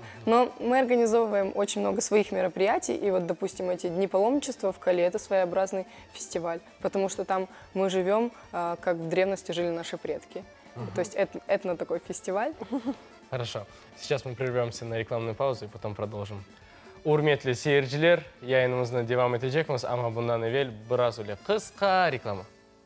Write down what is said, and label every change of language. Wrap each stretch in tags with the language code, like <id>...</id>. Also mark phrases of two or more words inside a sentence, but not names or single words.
<ru>Но мы организовываем очень много своих мероприятий, и вот, допустим, эти Дни паломничества в Кали – это своеобразный фестиваль. Потому что там мы живем, как в древности жили наши предки. То есть это такой фестиваль. Хорошо. Сейчас мы прервемся на рекламную паузу и потом продолжим.</ru> <gag>Урметли сейерчилер, yayınımızda devam edecekmiz ama bundan evvel biraz öyle kısa reklama.</gag>